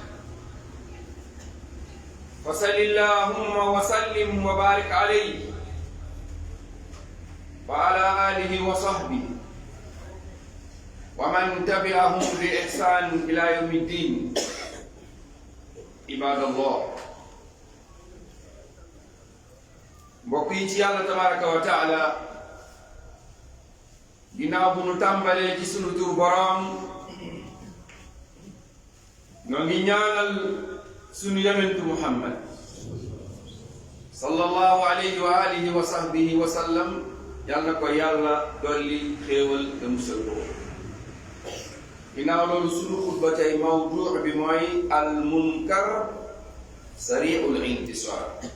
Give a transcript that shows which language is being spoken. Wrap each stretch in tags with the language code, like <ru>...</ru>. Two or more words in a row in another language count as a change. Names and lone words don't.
<ar>فصل اللهم وسلم وبارك عليه وعلى آله وصحبه ومن تبعهم بإحسان إلى يوم الدين عباد الله</ar> <wo>mbokk yi ci yàlla</wo> <ar>تبارك وتعالى</ar> <wo>ginnaaw bu nu tàmbalee ci sunu tur boroom ñoo ngi ñaanal sunu yonentu Muhammad</wo> <ar>صلى الله عليه وآله وصحبه وسلم</ar> <wo>yàlla na ko yàlla dolli xéewal te musal ko ginnaaw loolu sunu xutba tey mawduu bi mooy al munkar sari'ul intisar</wo>